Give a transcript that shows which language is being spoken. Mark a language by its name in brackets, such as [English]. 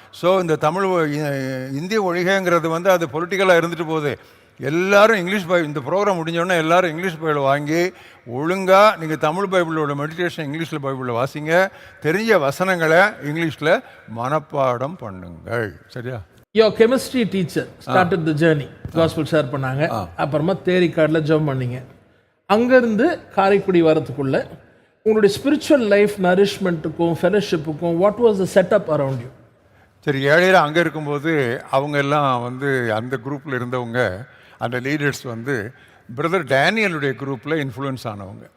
[Tamil] So இந்த தமிழ் இந்திய ஒழிகைங்கிறது வந்து அது பொலிட்டிக்கலாக இருந்துட்டு போகுது. எல்லாரும் இங்கிலீஷ் இந்த ப்ரோக்ராம் முடிஞ்சோடனே எல்லாரும் இங்கிலீஷ் பைபிள் வாங்கி ஒழுங்காக நீங்கள் தமிழ் பைபிளோட மெடிடேஷன் இங்கிலீஷில் பைபிளில் வாசிங்க, தெரிஞ்ச வசனங்களை இங்கிலீஷில் மனப்பாடம் பண்ணுங்கள். சரியா? [English] Your chemistry teacher started the journey. Gospel share [Tamil] பண்ணாங்க. அப்புறமா தேரி கார்டில் ஜம்ப் பண்ணீங்க. அங்கேருந்து காரைக்குடி வரத்துக்குள்ள உங்களுடைய spiritual life நரிஷ்மெண்ட்டுக்கும் ஃபெலோஷிப்புக்கும் [English] What was the setup around you? [Tamil] சரி, ஏழையில் அங்கே இருக்கும்போது அவங்க எல்லாம் வந்து அந்த குரூப்பில் இருந்தவங்க, அந்த லீடர்ஸ் வந்து பிரதர் டேனியலுடைய குரூப்பில் இன்ஃப்ளூயன்ஸ் ஆனவங்க.